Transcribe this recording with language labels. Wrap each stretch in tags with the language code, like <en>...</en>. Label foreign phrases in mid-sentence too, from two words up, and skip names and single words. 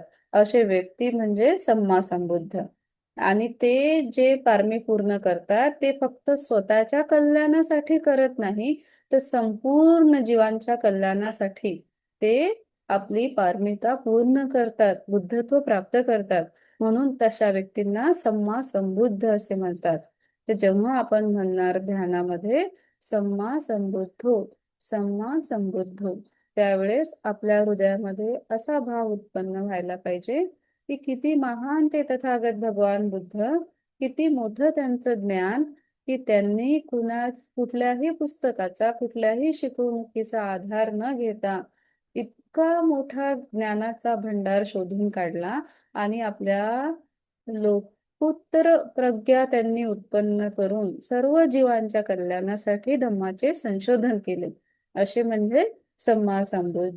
<mr>असे व्यक्ती म्हणजे</mr> <pi>सम्मा संबुद्ध.</pi> <mr>आणि ते जे पारमी पूर्ण करतात, ते फक्त स्वतःच्या कल्याणासाठी करत नाही, तर संपूर्ण जीवांच्या कल्याणासाठी ते आपली पारमिता पूर्ण करतात, बुद्धत्व प्राप्त करतात. म्हणून तशा व्यक्तींना</mr> <pi>सम्मा संबुद्ध</pi> <mr>असे म्हणतात. तर जेव्हा आपण म्हणणार ध्यानामध्ये</mr> <pi>सम्मा संबुद्धो, सम्मा संबुद्धो,</pi> <mr>त्यावेळेस आपल्या हृदयामध्ये असा भाव उत्पन्न व्हायला पाहिजे की किती महान ते तथागत भगवान बुद्ध, किती मोठं त्यांचं ज्ञान, की त्यांनी कुठल्याही पुस्तकाचा, कुठल्याही शिकवणुकीचा आधार न घेता इतका मोठा ज्ञानाचा भंडार शोधून काढला आणि आपल्या लोकोत्तर प्रज्ञा त्यांनी उत्पन्न करून सर्व जीवांच्या कल्याणासाठी धम्माचे संशोधन केले, असे म्हणजे</mr> <pi>सम्मा संबुद्ध.</pi>